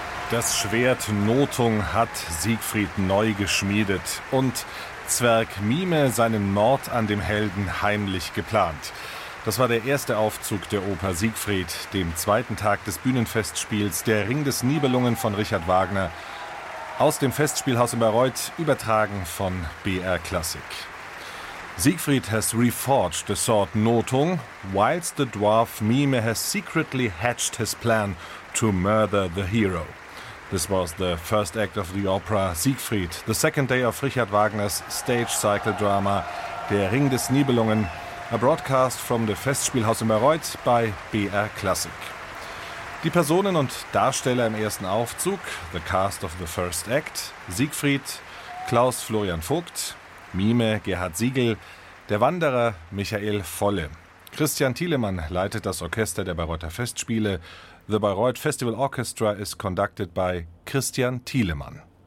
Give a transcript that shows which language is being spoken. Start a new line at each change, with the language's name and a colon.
German: Das Schwert Notung hat Siegfried neu geschmiedet und Zwerg Mime seinen Mord an dem Helden heimlich geplant. Das war der erste Aufzug der Oper Siegfried, dem zweiten Tag des Bühnenfestspiels Der Ring des Nibelungen von Richard Wagner. Aus dem Festspielhaus in Bayreuth, übertragen von BR Classic.
English: Siegfried has reforged the sword Notung, whilst the dwarf Mime has secretly hatched his plan to murder the hero. This was the first act of the opera Siegfried, the second day of Richard Wagner's stage cycle drama Der Ring des Nibelungen, a broadcast from the Festspielhaus in Bayreuth by BR Classic.
German: Die Personen und Darsteller im ersten Aufzug,
English: the cast of the first act,
German: Siegfried, Klaus Florian Vogt, Mime Gerhard Siegel, der Wanderer Michael Volle. Christian Thielemann leitet das Orchester der Bayreuther Festspiele.
English: The Bayreuth Festival Orchestra is conducted by Christian Thielemann.